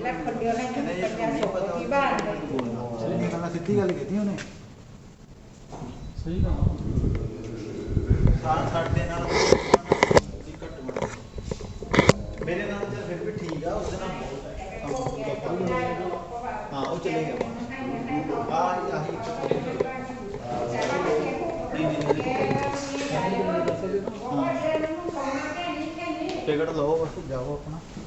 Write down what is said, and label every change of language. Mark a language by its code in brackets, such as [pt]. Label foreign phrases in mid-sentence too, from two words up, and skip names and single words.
[th] รักคนเดียวให้มันเป็นการส่งไปที่บ้านเลย [pa] ਮੈਂ ਸਿੱਧੀ ਗੱਲ ਕੀਤੀ ਉਹਨੇ ਸਹੀ ਗੱਲ ਸਾਡੇ ਨਾਲ ਘੱਟ ਮੇਰੇ ਨਾਲ ਤਾਂ ਫਿਰ ਵੀ ਠੀਕ ਆ ਉਹਦੇ ਨਾਲ ਹਾਂ ਉਹ ਚਲੇ ਗਿਆ ਆਹੀ ਟਿਕਟ ਲਓ ਬਸ ਜਾਓ ਆਪਣਾ